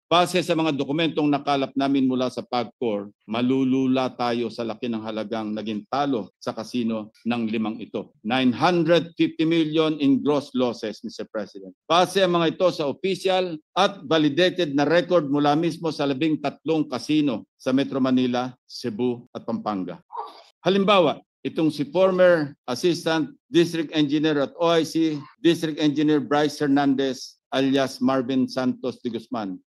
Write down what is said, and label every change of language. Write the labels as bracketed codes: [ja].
[tl] Base sa mga dokumentong nakalap namin mula sa PAGCOR, malulula tayo sa laki ng halagang naging talo sa kasino ng limang ito. [en] 950 million in gross losses, Mr. President. [tl] Base ang mga ito sa official at validated na record mula mismo sa 13 kasino sa Metro Manila, Cebu at Pampanga. Halimbawa, itong si former Assistant District Engineer at OIC District Engineer Bryce Hernandez alias Marvin Santos de Guzman.